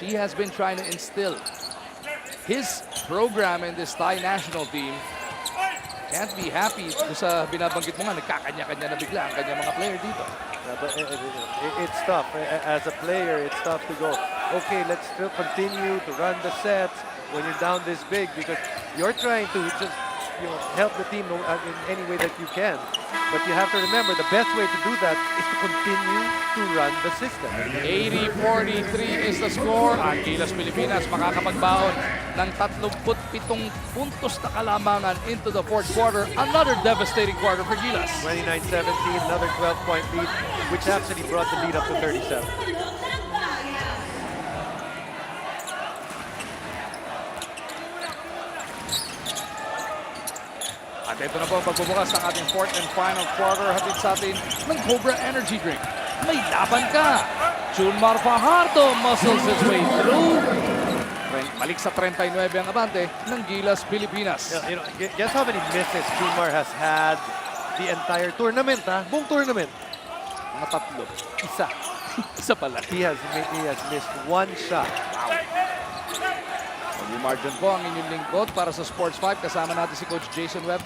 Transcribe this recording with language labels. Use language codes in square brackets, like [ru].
[en] He has been trying to instill his program in this Thai national team. Can't be happy [tl] sa binabanggit mo nga, nagkakanya-kanya na bigla ang kanyang mga player dito. [en] But it's tough. As a player, it's tough to go, okay, let's still continue to run the sets when you're down this big because you're trying to just help the team in any way that you can. But you have to remember, the best way to do that is to continue to run the system. 80-43 is the score. [tl] Ang Gilas Pilipinas makakapagbaon ng 37 puntos na kalamangan [en] into the fourth quarter. Another devastating quarter for Gilas. 29-17, another 12-point lead, which actually brought the lead up to 37. [tl] At ito na po ang pagbubukas ng ating [en] fourth and final quarter. [tl] Hatid sa atin ng Cobra Energy Drink. May laban ka! [en] Junmar Fajardo muscles his way through. [tl] Balik sa 39 ang abante ng Gilas Pilipinas. [en] Guess how many misses Kumar has had the entire tournament, ha? [tl] Buong tournament. Mga tatlo. Isa. Isa pala. [en] He has missed one shot. [tl] Margin po ang inyong lingkod para sa Sports 5. Kasama natin si Coach Jason Webb.